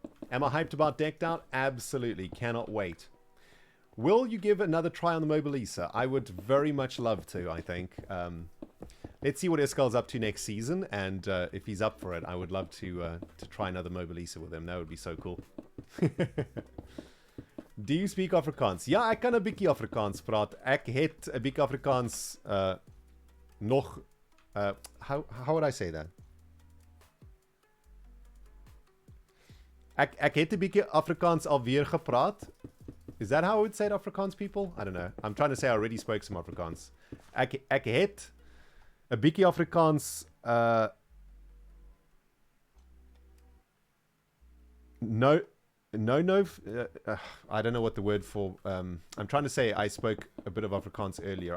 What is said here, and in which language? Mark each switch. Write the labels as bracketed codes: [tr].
[en] Am I hyped about Decked Out? Absolutely. Cannot wait. Will you give another try on the Mobile Lisa? I would very much love to, I think. Let's see what Eskal's up to next season, and if he's up for it, I would love to try another Mobile Lisa with him. That would be so cool. Do you speak Afrikaans? [af] Ja, ek kan 'n bietjie Afrikaans praat. Ek het 'n bietjie Afrikaans nog [en] how would I say that? [af] Ek het 'n bietjie Afrikaans alweer gepraat. [en] Is that how I would say it, Afrikaans people? I don't know. I'm trying to say I already spoke some Afrikaans. [af] Ek het 'n bietjie Afrikaans [en] no, I don't know what the word for I'm trying to say I spoke a bit of Afrikaans earlier.